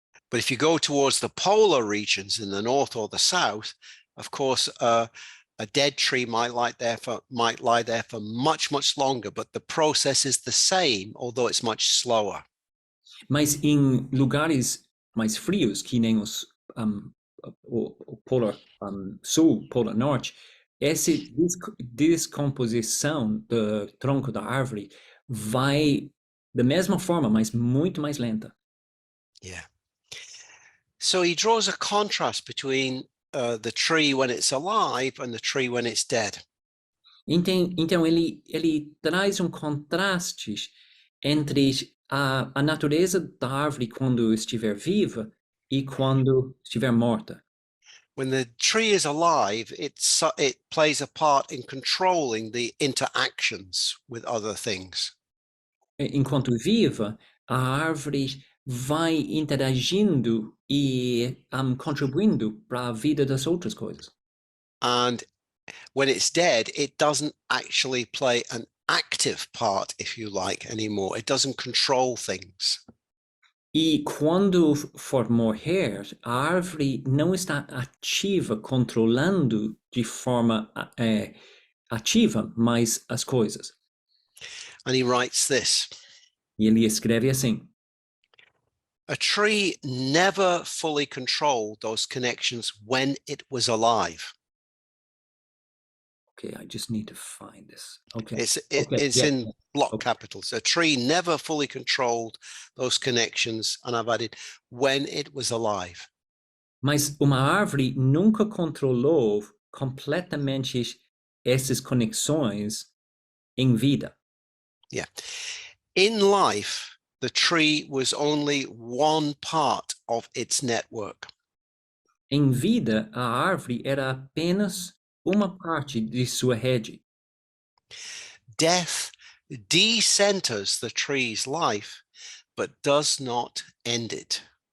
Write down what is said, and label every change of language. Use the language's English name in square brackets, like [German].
[English] But if you go towards the polar regions in the north or the south, of course, a dead tree might lie there for much longer, but the process is the same, although it's much slower. [Portuguese] Mas em lugares mais frios, que nem o Polar Sul, Polar Norte, essa descomposição do tronco da árvore vai da mesma forma, mas muito mais lenta. [English] Yeah. So he draws a contrast between the tree when it's alive and the tree when it's dead. [Portuguese] Então ele traz contraste entre a natureza da árvore quando estiver viva e quando estiver morta. [English] When the tree is alive, it plays a part in controlling the interactions with other things. [Portuguese] Enquanto viva, a árvore vai interagindo e contribuindo para a vida das outras coisas. [English] And when it's dead, it doesn't actually play an active part, if you like, anymore. It doesn't control things. [Portuguese] E quando for morrer, a árvore não está ativa, controlando de forma ativa mais as coisas. [English] And he writes this. [Portuguese] E ele escreve assim: [English] A tree never fully controlled those connections when it was alive. Okay, I just need to find this. Okay. It's Yeah. in block Okay. capitals. A tree never fully controlled those connections, and I've added when it was alive. [Portuguese] Mas uma árvore nunca controlou completamente essas conexões em vida. [English] Yeah. In life, the tree was only one part of its network. [Portuguese] Em vida, a árvore era apenas uma parte de sua rede. [English] Death decenters the tree's life, but does not end it.